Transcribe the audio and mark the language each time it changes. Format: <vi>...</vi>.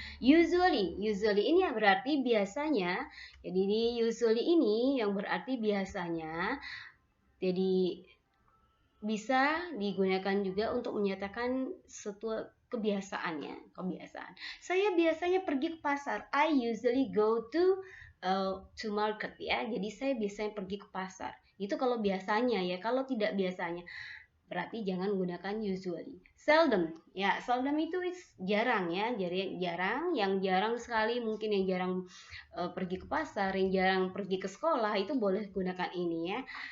<id>Usually ini berarti biasanya. Jadi usually ini yang berarti biasanya. Jadi bisa digunakan juga untuk menyatakan suatu kebiasaan. Saya biasanya pergi ke pasar.</id> <en>I usually go to market ya.</en> <id>Jadi saya biasanya pergi ke pasar. Itu kalau biasanya ya. Kalau tidak biasanya berarti jangan gunakan usually. Seldom ya, seldom itu jarang ya. Jadi yang jarang sekali, mungkin yang jarang pergi ke pasar, yang jarang pergi ke sekolah, itu boleh gunakan ini ya.</id>